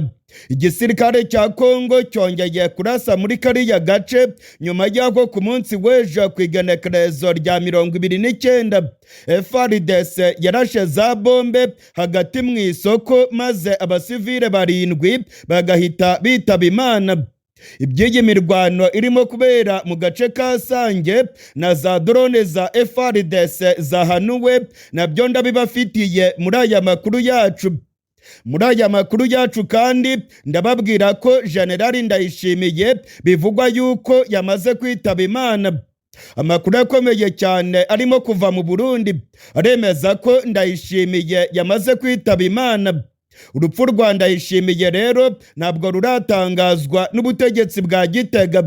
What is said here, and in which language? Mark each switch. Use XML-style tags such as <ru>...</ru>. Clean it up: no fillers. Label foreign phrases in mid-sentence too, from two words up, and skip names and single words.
<rw>Igisirikare cya Kongo cyongeye kurasa muri kariya gace nyuma y'aho ku munsi w'ejo ku igenekerezo rya 29 FARDC yarashe za bombe hagati mu isoko maze abasivile 7 bagahita bitaba Imana. Iby'iyi mirwano irimo kubera mu gace ka Sange na za drone za FARDC zahanuwe nabyo ndabibafitiye muri aya makuru yacu. Muri aya makuru yacu kandi ndababwira ko General Ndayishimiye bivugwa yuko yamaze kwitaba Imana. Amakuru akomeye cyane arimo kuva mu Burundi aremeza ko Ndayishimiye yamaze kwitaba Imana. Urupfu rwa Ndayishimiye rero ntabwo ruratangazwa n'ubutegetsi bwa Gitega.</rw>